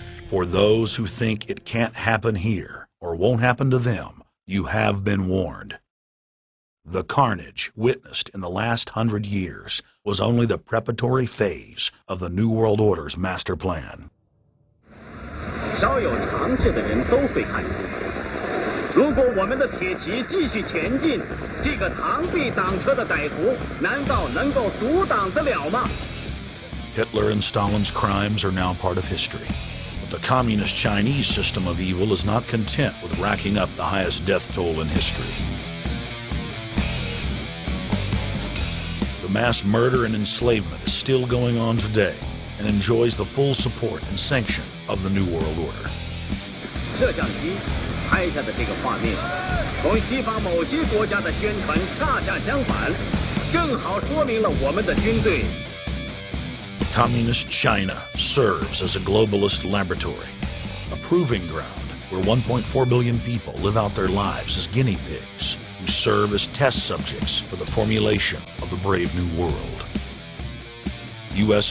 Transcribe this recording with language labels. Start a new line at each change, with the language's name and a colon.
English: For those who think it can't happen here or won't happen to them, you have been warned. The carnage witnessed in the last 100 years was only the preparatory phase of the New World Order's master plan.
Chinese: 少有常识的人都会看出，如果我们的铁骑继续前进，这个螳臂挡车的歹徒难道能够阻挡得了吗？
English: Hitler and Stalin's crimes are now part of history. But the communist Chinese system of evil is not content with racking up the highest death toll in history. The mass murder and enslavement is still going on today and enjoys the full support and sanction of the New World Order.
Chinese: 摄像机拍下的这个画面，同西方某些国家的宣传恰恰相反。正好说明了我们的军队。
English: Communist China serves as a globalist laboratory, a proving ground where 1.4 billion people live out their lives as guinea pigs who serve as test subjects for the formulation of the brave new world. U.S.